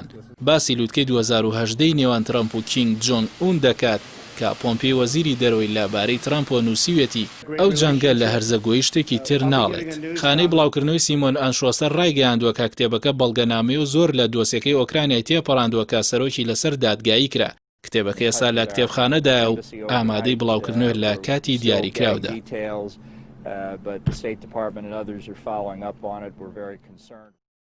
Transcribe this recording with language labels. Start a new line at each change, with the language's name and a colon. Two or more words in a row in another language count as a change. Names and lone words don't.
Central Kurdish: باسی لووتکەی 2018 نێوان ترامپ و کینگ جۆنگ ئون دەکات کە پۆمپێی وەزیری دەرەوەی لەبارەی ترامپۆ نووسیوێتی ئەو جەنگە لە هەرزەگۆیی شتێکی تر ناڵێت. خانەی بڵاوکردنەوەی سیمۆن ئەنشۆسەر ڕایگەیاندووە کە کتێبەکە بەڵگەنامەی و زۆر لە دۆسیەکەی ئۆکرانیای تێپەڕاندووە کە سەرۆکی لەسەر دادگایی کرا. کتێبەکە ئێستا لە کتێبخانەدایە و ئامادەی بڵاوکردنەوە لە کاتی دیاریکراودا.
English: But the State Department and others are following up on it. We're very concerned.